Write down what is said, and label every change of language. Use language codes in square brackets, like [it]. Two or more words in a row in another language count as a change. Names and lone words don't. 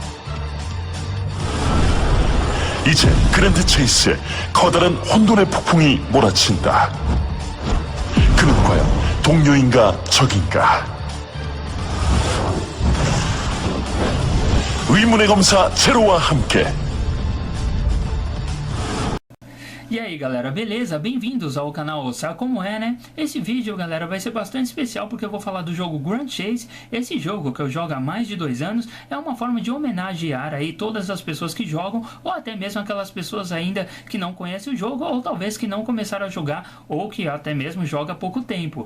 [ko] 이제 그랜드 체이스에 커다란 혼돈의 폭풍이 몰아친다. 그는 과연 동료인가 적인가? 의문의 검사 제로와 함께. [pt] E aí galera, beleza? Bem-vindos ao canal Sabe Como É, né? Esse vídeo, galera, vai ser bastante especial porque eu vou falar do jogo Grand Chase. Esse jogo que eu jogo há mais de 2 anos é uma forma de homenagear aí todas as pessoas que jogam, ou até mesmo aquelas pessoas ainda que não conhecem o jogo, ou talvez que não começaram a jogar, ou que até mesmo joga há pouco tempo.